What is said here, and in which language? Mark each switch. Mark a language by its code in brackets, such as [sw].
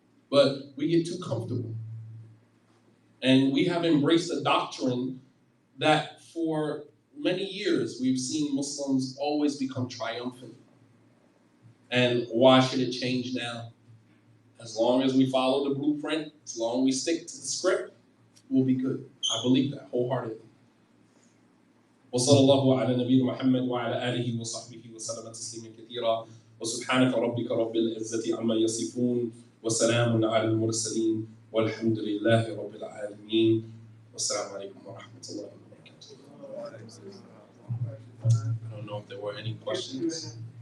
[en] But we get too comfortable. And we have embraced a doctrine that for many years we've seen Muslims always become triumphant. And why should it change now? As long as we follow the blueprint, as long as we stick to the script, we'll be good. I believe that wholeheartedly. [ar] وصلى الله على نبينا محمد وعلى آله وصحبه وسلم تسليما كثيرا وسبحانك ربك رب العزة عما يصفون وسلام على المرسلين والحمد لله رب العالمين والسلام عليكم ورحمة الله وبركاته. [en] I don't know if there were any questions.